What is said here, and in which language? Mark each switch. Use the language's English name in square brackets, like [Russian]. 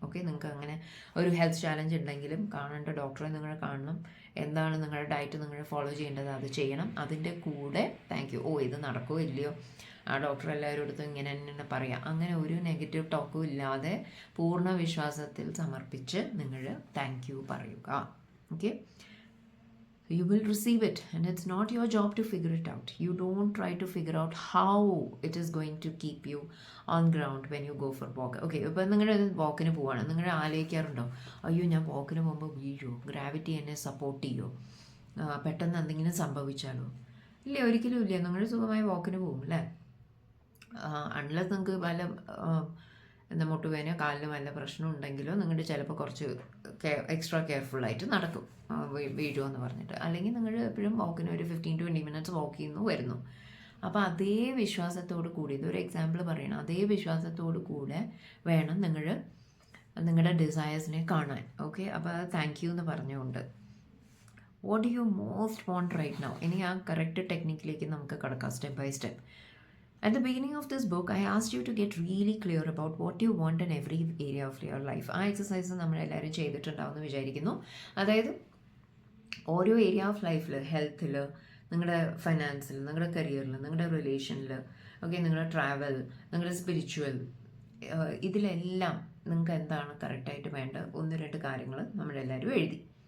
[Malayalam] Okay, നിങ്ങൾക്ക് അങ്ങനെ ഒരു ഹെൽത്ത് ചാലഞ്ച് ഉണ്ടെങ്കിലും കാണേണ്ട ഡോക്ടറെ നിങ്ങൾ കാണണം. എന്താണ് നിങ്ങളുടെ ഡയറ്റ് നിങ്ങൾ ഫോളോ ചെയ്യേണ്ടത് അത് ചെയ്യണം. അതിൻ്റെ കൂടെ താങ്ക് യു, ഇത് നടക്കുമോ ഇല്ലയോ, ആ ഡോക്ടർ എല്ലാവരും അടുത്തും ഇങ്ങനെ തന്നെ പറയാം. അങ്ങനെ ഒരു നെഗറ്റീവ് ടോക്കും ഇല്ലാതെ പൂർണ്ണ വിശ്വാസത്തിൽ സമർപ്പിച്ച് നിങ്ങൾ താങ്ക് യു പറയുക. [English] Okay, you will receive it, and it's not your job to figure it out. You don't try to figure out how it is going to keep you on ground when you go for walk. [Malayalam] Okay, ഇപ്പോൾ നിങ്ങൾ വാക്കിന് പോവാണ്, നിങ്ങൾ ആലോചിക്കാറുണ്ടോ, അയ്യോ ഞാൻ വാക്കിന് പോകുമ്പോൾ വീഴുമോ, gravity എന്നെ സപ്പോർട്ട് ചെയ്യുമോ, പെട്ടെന്ന് എന്തെങ്കിലും സംഭവിച്ചാലോ? ഇല്ല, ഒരിക്കലും ഇല്ല. നിങ്ങൾ സുഖമായി വാക്കിന് പോകും അല്ലേ? അൺലെസ് നിങ്ങൾക്ക് വല്ല മുട്ടുവേനയോ കാലിന് വല്ല പ്രശ്നം ഉണ്ടെങ്കിലോ നിങ്ങൾ ചിലപ്പോൾ കുറച്ച് എക്സ്ട്രാ കെയർഫുള്ളായിട്ട് നടക്കും, വീഴുമെന്ന് പറഞ്ഞിട്ട്. അല്ലെങ്കിൽ നിങ്ങൾ എപ്പോഴും വാക്കിന് ഒരു 15-20 മിനിറ്റ്സ് വാക്ക് ചെയ്യുന്നു വരുന്നു. അപ്പോൾ അതേ വിശ്വാസത്തോടു കൂടി, ഇതൊരു എക്സാമ്പിൾ പറയണം, അതേ വിശ്വാസത്തോടു കൂടെ വേണം നിങ്ങൾ നിങ്ങളുടെ ഡിസയേഴ്സിനെ കാണാൻ. ഓക്കെ, അപ്പോൾ അത് താങ്ക് യു എന്ന് പറഞ്ഞുകൊണ്ട് [English] What do you most want right now. [Malayalam] ഇനി ആ കറക്റ്റ് ടെക്നിക്കിലേക്ക് നമുക്ക് കിടക്കാം step by step. [English] At the beginning of this book, I asked you to get really clear about what you want in every area of your life. [Malayalam] ആ exercise നമ്മളെല്ലാവരും ചെയ്തിട്ടുണ്ടാവുമെന്ന് വിചാരിക്കുന്നു. അതായത് ഓരോ area of ലൈഫിൽ, ഹെൽത്തിൽ, നിങ്ങളുടെ ഫൈനാൻസിൽ, നിങ്ങളുടെ കരിയറിൽ, നിങ്ങളുടെ റിലേഷനിൽ, ഓക്കെ, നിങ്ങളുടെ ട്രാവൽ, നിങ്ങളുടെ സ്പിരിച്വൽ, ഇതിലെല്ലാം നിങ്ങൾക്ക് എന്താണ് കറക്റ്റായിട്ട് വേണ്ട 1-2 കാര്യങ്ങൾ നമ്മളെല്ലാവരും എഴുതി.